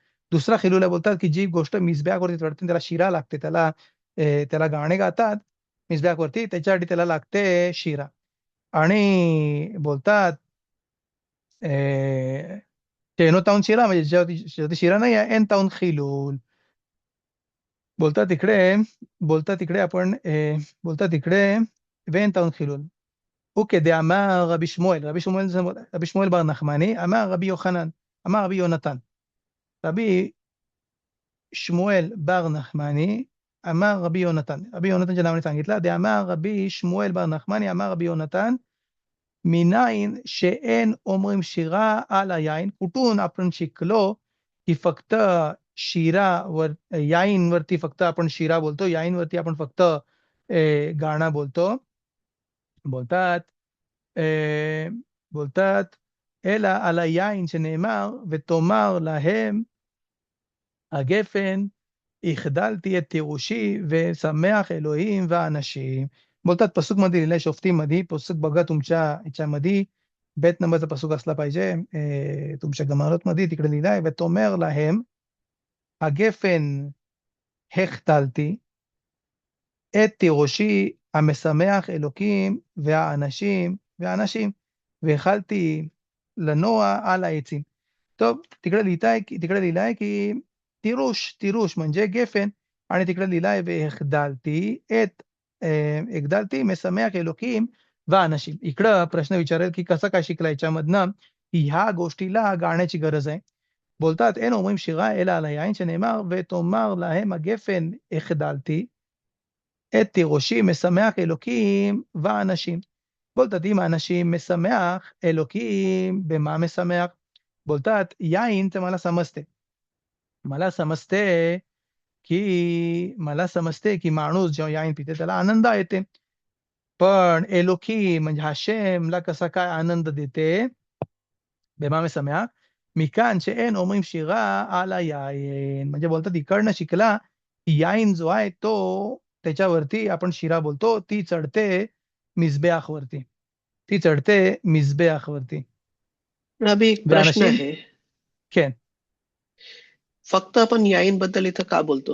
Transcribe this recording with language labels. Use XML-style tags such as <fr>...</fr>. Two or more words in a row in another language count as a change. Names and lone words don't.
<mr>दुसरा खिलूल आहे बोलतात की जी गोष्ट मिसबॅकवरती चढते त्याला शिरा लागते, त्याला गाणे गातात मिसबॅकवरती, त्याच्यासाठी त्याला लागते शिरा. आणि बोलतात</mr> <he>שאינו טעון שירה,</he> <mr>म्हणजे ज्याच्यावरती शिरा नाही आहे</mr> <he>אין טעון חילול.</he> <mr>बोलतात इकडे बोलतात इकडे आपण बोलतात इकडे</mr> <he>ואין טעון חילול. וכדאמר רבי שמואל בר נחמני, אמר רבי יוחנן, אמר רבי יונתן. רבי שמואל בר נחמני, אמר रबी योनातान.</he> <mr>रबी योनातानच्या नावाने सांगितलं.</mr> <he>דאמר רבי שמואל בר נחמני, אמר रबी योनातान, מניין שאין אומרים שירה על היין.</he> <mr>कुठून आपण शिकलो की फक्त याईनवरती फक्त आपण शिरा बोलतो, याईनवरती आपण फक्त गाणं बोलतो. बोलतात बोलतात</mr> <he>אלא על היין שנאמר ותאמר להם הגפן החדלתי את तिरुशी ושמח אלוהים ואנשים.</he> <mr>बोलतात पसूक मध्ये लिहिलंय, शोफ्तीमध्ये पसूक बघा तुमच्या ह्याच्यामध्ये, बेत नंबरचा पसूक असला पाहिजे तुमच्या गमारत मध्ये, तिकडे लिहिलंय</mr> <he>ותאמר להם הגפן החדלתי את תירושי המשמח אלוקים והאנשים והחלתי לנוע על העצים. טוב,</he> <mr>तिकडे लिहिलंय की तिरुष म्हणजे गेफन, आणि तिकडे लिहिलंय</mr> <he>הגדלתי משמח אלוקים ואנשים.</he> <mr>इकडं प्रश्न विचारेल की कसं काय शिकला याच्यामधनं की ह्या गोष्टीला गाण्याची गरज आहे.</mr> <he>बोलतात אין אומרים שירה אלא על היין שנאמר ותאמר להם הגפן החדלתי את תירושי משמח אלוקים ואנשים. बोलतात אם האנשים משמח אלוקים, במה משמח?</he> <mr>बोलतात याईन तर मला समजते की माणूस जेव्हा याईन पिते त्याला आनंद येते, पण एलोकी म्हणजे हाशेमला कसा काय आनंद देते?</mr> <he>במה משמח? מכאן שאין אומרים שירה על היין.</he> <mr>म्हणजे बोलतात इकडनं शिकला की याईन जो आहे तो त्याच्यावरती आपण शिरा बोलतो, ती चढते मिसबेआखवरती. रबी, एक प्रश्न</mr> <he>ואנשים,</he> <mr>आहे.</mr> <he>כן.</he> <mr>फक्त आपण याईन बद्दल इथं का बोलतो?</mr>